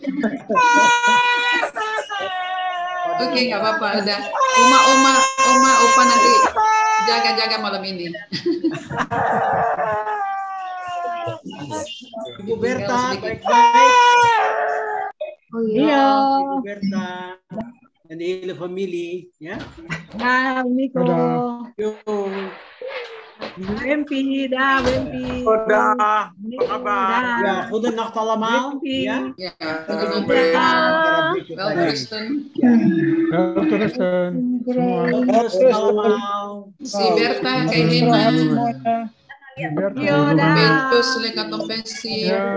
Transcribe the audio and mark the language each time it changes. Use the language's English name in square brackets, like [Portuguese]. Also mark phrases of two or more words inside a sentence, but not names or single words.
[Indonesian] Oke, nggak apa-apa. Udah. Oma, opa nanti jaga-jaga malam ini. Ibu Berta, baik-baik. Oh iya. Ibu Berta. Dan [English] the family, [Indonesian] ya. Nah, Miko. Yo. Wempi, dah, Wempi. Udah, apa kabar? Ya, [Dutch] goede nacht allemaal. [Indonesian] Ya. Ya, [Dutch] Welterusten allemaal. [Indonesian] Si Berta, kayak Hena. Bentus, Lekatom Pensi.